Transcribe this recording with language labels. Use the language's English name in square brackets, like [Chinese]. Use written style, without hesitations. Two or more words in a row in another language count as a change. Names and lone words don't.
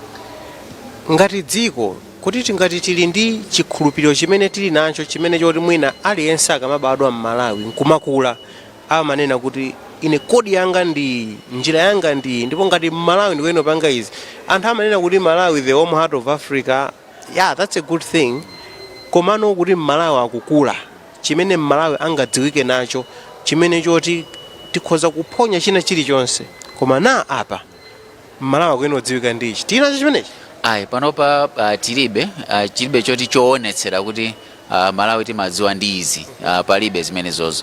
[Nyanja] Ngati dziko kuti tingati tili ndi chikhulupiriro chimene tili nacho chimene choti mwina aliyense akamabadwa m'Malawi nkumakula amanena kuti ine kodi yanga ndi njira yanga ndi, ndipo ngati m'Malawi ndikuyenera panga izi. Anthu amanena kuti [English] Malawi the home heart of Africa. Yeah, that's a good thing. [Nyanja] Komano kuti m'Malawi akukula, chimene m'Malawi angadziwike nacho, chimene choti tikhoza kuphonya china chilichonse, koma na apa m'Malawi akuyenera kudziwika ndichi. Tinacho chimenechi? Panopa tilibe choti choonetsera kuti Malawi timadziwa ndi izi, palibe zimenezozo.